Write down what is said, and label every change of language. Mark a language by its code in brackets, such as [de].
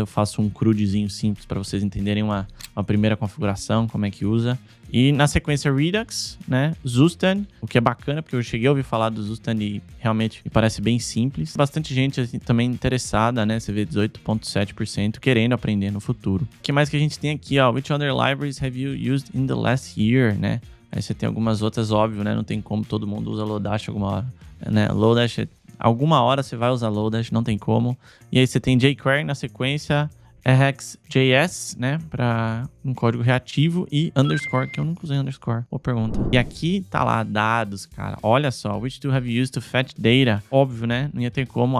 [pt] Eu faço um crudezinho simples para vocês entenderem uma primeira configuração, como é que usa. E na sequência Redux, né? Zustand, o que é bacana, porque eu cheguei a ouvir falar do Zustand e realmente me parece bem simples. Bastante gente assim, também interessada, né? Você vê 18,7% querendo aprender no futuro. O que mais que a gente tem aqui, ó? [en] Which other libraries have you used in the last year, [pt] né? Aí você tem algumas outras, óbvio, né? Não tem como todo mundo usa Lodash alguma hora, né? Lodash, alguma hora você vai usar Lodash, não tem como. E aí você tem jQuery na sequência, RxJS, né? Para um código reativo e underscore, que eu nunca usei underscore. Boa pergunta. E aqui tá lá, dados, cara. Olha só, [en] which tool have you used to fetch data? [pt] Óbvio, né? Não ia ter como.